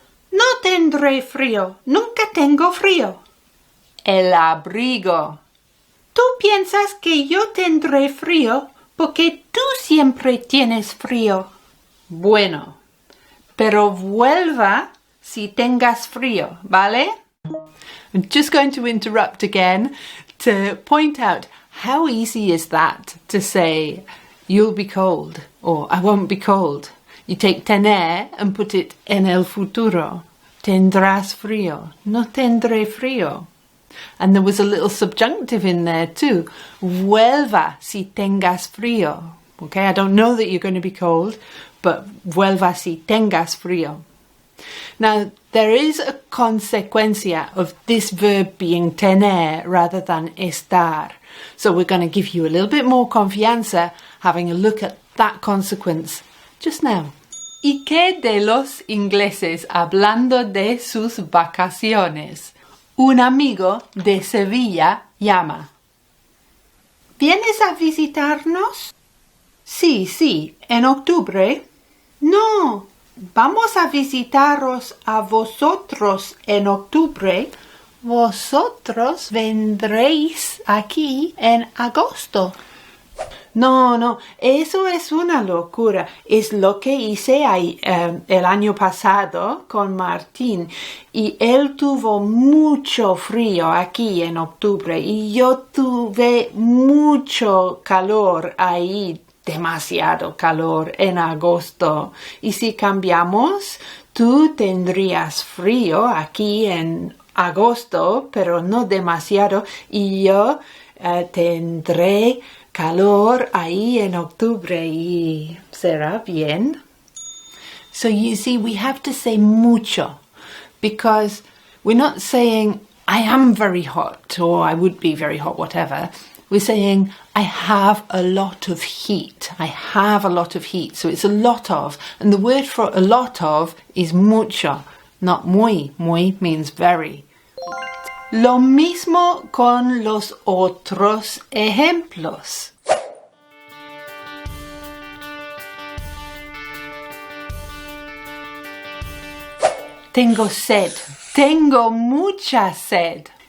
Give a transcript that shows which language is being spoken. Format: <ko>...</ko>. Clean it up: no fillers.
<es>No tendré frío, nunca tengo frío. El abrigo. Tú piensas que yo tendré frío porque tú siempre tienes frío. Bueno, pero vuelva si tengas frío, ¿vale?</es> <en>I'm just going to interrupt again to point out how easy is that to say you'll be cold or I won't be cold. You take tener and put it</en> <es>en el futuro. Tendrás frío. No tendré frío.</es> <en>And there was a little subjunctive in there too.</en> <es>Vuelva si tengas frío.</es> <en>Okay, I don't know that you're going to be cold, but</en> <es>vuelva si tengas frío.</es> <en>Now, there is a consecuencia of this verb being tener rather than estar. So we're going to give you a little bit more confianza having a look at that consequence just now.</en> <es>¿Y qué de los ingleses hablando de sus vacaciones? Un amigo de Sevilla llama. ¿Vienes a visitarnos? Sí, en octubre. No. Vamos a visitaros a vosotros en octubre. Vosotros vendréis aquí en agosto. No, eso es una locura. Es lo que hice el año pasado con Martín. Y él tuvo mucho frío aquí en octubre. Y yo tuve mucho calor ahí. Demasiado calor en agosto. Y si cambiamos, tú tendrías frío aquí en agosto, pero no demasiado, y yo tendré calor ahí en octubre y será bien.</es> <en>So you see, we have to say mucho because we're not saying I am very hot or I would be very hot, whatever. We're saying, I have a lot of heat. I have a lot of heat. So it's a lot of. And the word for a lot of is mucho, not muy. Muy means very.</en> <es>Lo mismo con los otros ejemplos. Tengo sed. Tengo mucha sed.</es>